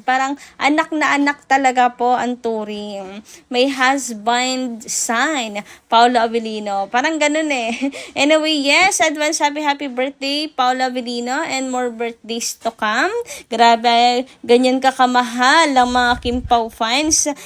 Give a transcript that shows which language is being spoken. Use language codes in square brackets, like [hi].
[tl] Parang anak na anak talaga po ang turing. May husband sign, Paolo Avellino. Parang ganun eh. [en] Anyway, yes, advance happy birthday, Paolo Avellino, and more birthdays to come. [tl] Grabe, ganyan ka kamahal ang mga Kim Pao fans.